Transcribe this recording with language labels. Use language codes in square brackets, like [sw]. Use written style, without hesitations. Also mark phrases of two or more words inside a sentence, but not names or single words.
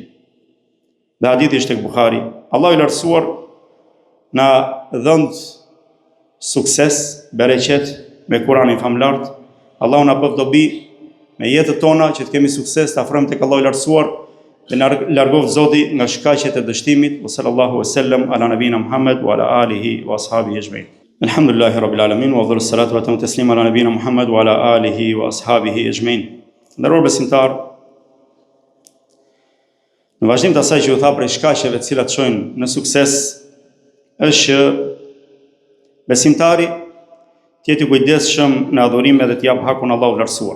[sq] Dhe hadithi është tek Buhari. Allahu i lartësuar na dhënë sukses, bereqet me Kur'anin famlart. Allahu na bëf dobi me jetën tona që të kemi sukses, të afrohemi tek Allahu i lartësuar, dhe na largoft Zoti nga shkaqjet e dështimit. [ar] صلى الله وسلم على نبينا محمد وعلى آله وأصحابه أجمعين. الحمد لله رب العالمين وأفضل الصلاة وأتم التسليم على نبينا محمد وعلى آله وأصحابه أجمعين. [sq] Nderuar besimtar, në vazhdim të asaj që u tha prej shkaqeve të cilat çojnë në sukses, është që besimtari të jetë i kujdesshëm në adhurime dhe të jap hakun Allahut lartësuar.